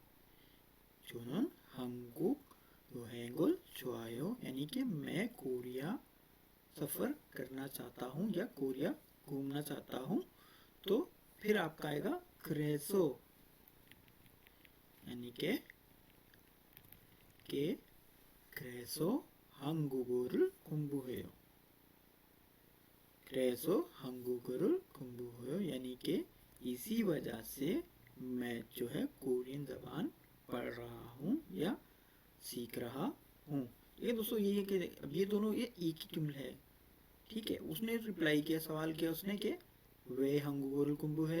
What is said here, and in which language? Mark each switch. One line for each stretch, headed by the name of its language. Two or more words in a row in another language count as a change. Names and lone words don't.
Korean: 저는 한국 여행을 좋아해요,
Hindi: यानी कि मैं कोरिया सफ़र करना चाहता हूँ या कोरिया घूमना चाहता हूँ। तो फिर आपका आएगा क्रेसो, यानी कि
Korean: क्रेसो 한국어를 공부해요। क्रेसो 한국어를 공부해요,
Hindi: यानी कि इसी वजह से मैं जो है कोरियन ज़बान पढ़ रहा हूँ या सीख रहा हूँ। ये दोस्तों ये है कि अब ये दोनों ये एक ही जुमला है। ठीक है, उसने रिप्लाई किया, सवाल किया उसने कि
Korean: 왜 한국어를 공부해.